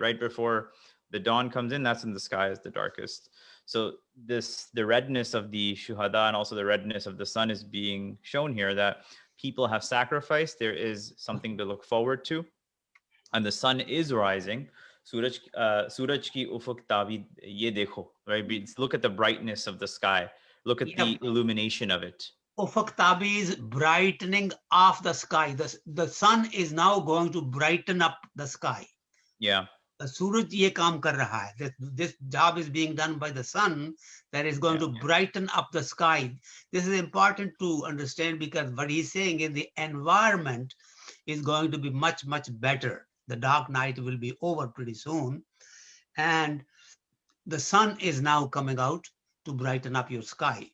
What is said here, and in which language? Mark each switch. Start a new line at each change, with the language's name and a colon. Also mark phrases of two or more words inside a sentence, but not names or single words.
English: Right before the dawn comes in, that's when the sky is the darkest. So the redness of the shuhada and also the redness of the sun is being shown here, that people have sacrificed. There is something to look forward to, and the sun is rising.
Urdu: سورج کی افق تابی یہ دیکھو,
English: right? Look at the brightness of the sky. Look at the illumination of it.
Urdu: افق تابی
English: is brightening off the sky. The sun is now going to brighten up the sky. Yeah.
Urdu: The سورج یہ کام کر رہا ہے.
English: This job is being done by the sun that is going to brighten up the sky. This is important to understand, because what he's saying is the environment is going to be much, much better. The dark night will be over pretty soon. And the sun is now coming out to brighten up your sky.